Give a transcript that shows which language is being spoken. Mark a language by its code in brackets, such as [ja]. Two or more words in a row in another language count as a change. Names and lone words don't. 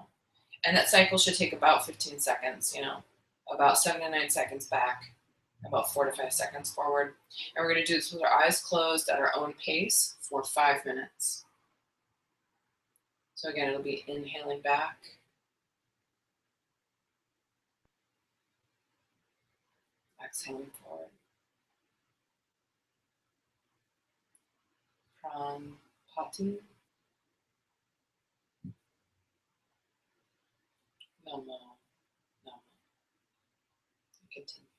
[en] And that cycle should take about 15 seconds, about 7 to 9 seconds back, about 4 to 5 seconds forward. And we're going to do this with our eyes closed at our own pace for 5 minutes. So again, it'll be inhaling back. Exhaling forward. Praanpathi. Namo. Namo. Continue.